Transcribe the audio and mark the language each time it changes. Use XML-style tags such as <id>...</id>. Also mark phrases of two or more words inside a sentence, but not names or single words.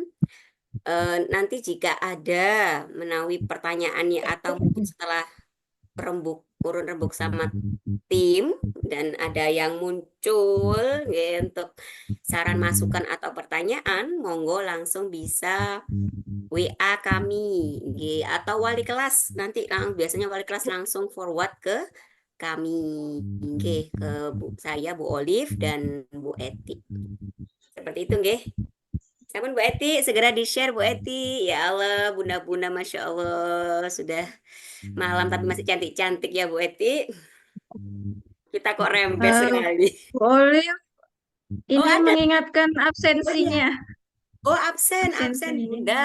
<id>Nanti jika ada menawi pertanyaannya atau mungkin setelah urun rembuk sama tim dan ada yang muncul ya, untuk saran masukan atau pertanyaan, monggo langsung bisa WA kami atau wali kelas nanti biasanya wali kelas langsung forward ke kami ke saya Bu Olive dan Bu Eti. Seperti itu nggih. Sampun Bu Eti, segera di-share Bu Eti.</id> <ar>يا الله,</ar> <id>bunda-bunda</id> <ar>ما شاء الله</ar> <id>sudah malam tapi masih cantik-cantik ya Bu Eti. Kita kok rempes sekali. Boleh. Ini ada. mengingatkan absensinya. Oh, absen Bunda.</id>